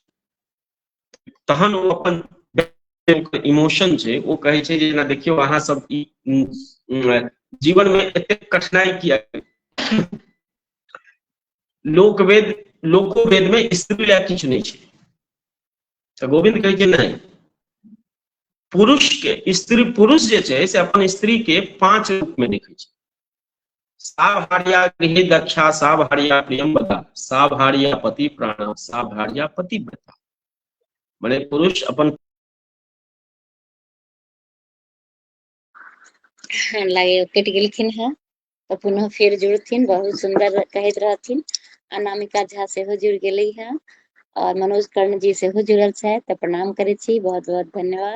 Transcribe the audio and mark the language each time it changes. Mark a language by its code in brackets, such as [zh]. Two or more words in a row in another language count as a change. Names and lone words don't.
[mai] तहन ओ अपन इमोशन छै ओ कहै छै जे जेना देखियौ अहाँ सब ई जीवन में एतेक कठिनाई किया, लोकवेद, लोकोवेद में स्त्री लए किछु नहीं छै। तऽ गोविंद कहै छै नहीं, पुरुष के स्त्री, पुरुष जे छै से अपन स्त्री के 5 रूप में देखै छै। [sa] सा भार्या गृहे दक्षा, सा भार्या प्रियम वदा, सा भार्या पति प्राण, सा भार्या पतिव्रता। [mai] माने पुरुष अपन लागे कटि गेलखिन हैं तऽ पुनः फेर जुड़थिन, बहुत सुंदर कहैत रहथिन। अनामिका झा सेहो जुड़ि गेली हैं और मनोज कर्ण जी सेहो जुड़ल छथि, तऽ प्रणाम करै छी, बहुत बहुत धन्यवाद।